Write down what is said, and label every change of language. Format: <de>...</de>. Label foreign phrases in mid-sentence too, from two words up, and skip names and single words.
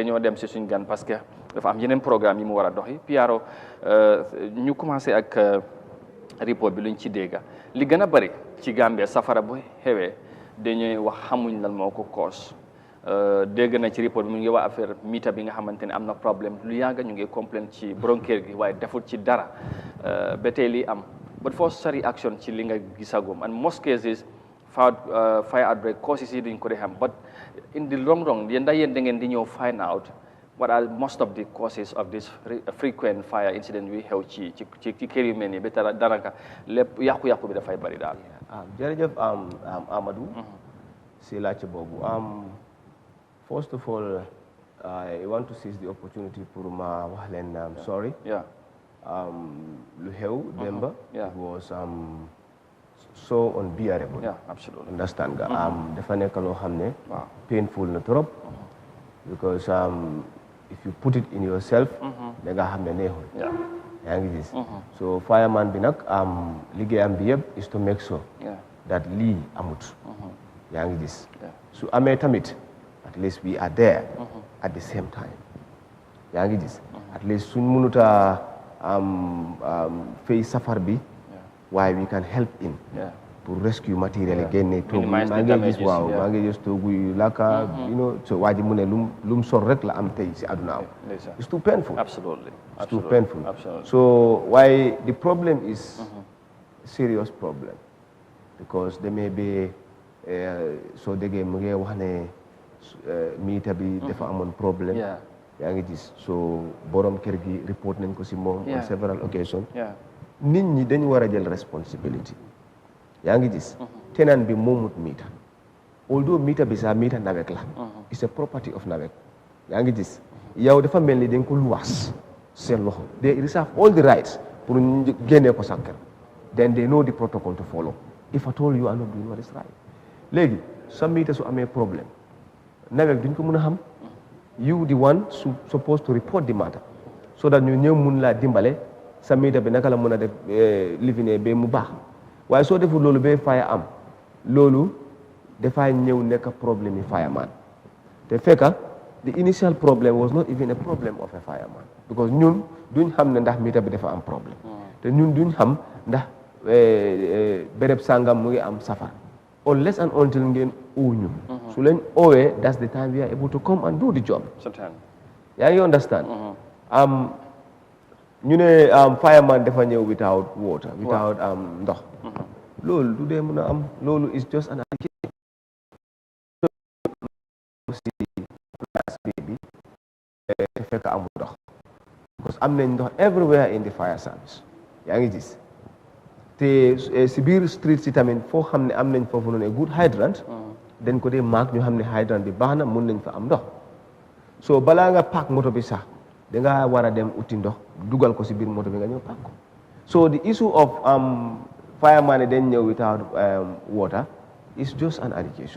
<wo>dañoo dem si suñ gan parce que dafa am yeneen programme yi mu war a doxi Piaro ñu commencé ak report bi luñ ci dégga li gën a bëri ci Gambia safara bu xewee dañuy wax xamuñ lan moo ko cause dégg na ci report bi mu ngi wax affaire mita bi nga xamante ne am na problème lu yàgg ñu ngi complain ci borom kër gi waaye deful ci dara ba tey lii am but first sa reaction ci li nga gisagum</wo> <en>and most cases fire outbreak causes</en> <wo>yi duñ ko dee xam but</wo> <en>in the long run</en> <wo>yéen da ngeen di ñëw</wo> <en>find out what are most of the causes of this frequent fire incident</en> <wo>wi xew ci kër yu mel nii ba tara daanaka lépp yàqu-yàqu bi dafay bëri daal. jërëjëf Amadou. si laajte boobu.</wo> <en>First of all, I want to seize the opportunity pour</en> <wo>ma wax leen sorry. Lu xew Demba.</wo> <en>It was so unbearable. Yeah, absolutely.</en> <wo>Understand nga. Dafa nekk loo xam ne. Painful na trop.</wo> <en>Because if you put it in yourself.</en> <wo>da nga xam ne neexul. yaa ngi gis. So fireman bi nag liggéeyam bi yëpp</wo> <en>is to make sure.</en> <wo>that lii amut. yaa ngi gis. su amee tamit.</wo> <en>at least we are there at the same time.</en> <wo>yaa ngi gis. at least suñ mënuta fay safar bi.</wo> <en>waaye we can help in.</en> <wo>pour rescue matériel yi génne toogu maa ngi gis waaw maa ngi gis toogu yu lakka</wo> <en>you know</en> <wo>so waa ji mu ne lum sol rek la am tey si àdduna am.</wo> <en>it's too painful. Absolutely. It's too painful. So why the problem is serious problem because there may be so</en> <wo>déggee mu ngi wax ne miita bi dafa amoon problème. yaa ngi gis so borom kër gi report nañ ko si moom.</wo> <en>on several occasions.</en> <wo>nit ñi dañu war a jël responsibility. yaa ngi gis. tenant bi moomut miita. although miita bi sax miita nawek la.</wo> <en>it's a property of nawek.</en> <wo>yaa ngi gis yow dafa mel ni dañ ko luwaas seen loxo.</wo> <en>they reserve all the rights pour</en> <wo>ñu génnee ko sa kër.</wo> <en>then they know the protocol to follow. if at all you are not doing what is right.</en> <wo>léegi sa miita su amee problème. nawek duñ ko mën a xam.</wo> <en>you the one supposed to report the matter.</en> <wo>so that ñu ñëw mun laa dimbale sa miita bi naka la mën a def livine ba mu baax. waaye soo deful loolu ba fire am loolu dafay ñëw nekk problème yi fireman te fekka</wo> <en>the initial problem was not even a problem of a fireman</en> <wo>because ñun duñ xam ne ndax miita bi dafa am problème te ñun duñ xam ndax béréb sàngam mu ngi am safar</wo> <en>unless and until</en> <wo>ngeen oo ñu su leen oowee</wo> <en>that's the time we are able to come and do the job.</en> <wo>yaa ngi understand. ñu ne fireman dafa ñëw</wo> <en>without water without</en> <wo>ndox. loolu du dee mën a am loolu</wo> <en>is just an application.</en> <wo>si place bi te fekk amul ndox because am nañ ndox</wo> <en>everywhere in the fire service.</en> <wo>yaa ngi gis te si biir street si tamit foo xam ne am nañ foofu noonu</wo> <en>good hydrant.</en> <wo>dañ ko dee maak ñu xam ne hydrant bi baax na mun nañ fa am ndox. so balaa nga paak moto bi sax da nga war a dem uti ndox dugal ko si biir moto bi nga ñëw paak ko.</wo> <en>so the issue of fireman</en> <wo>dañ ñëw</wo> <en>without water is just an allegation.</en>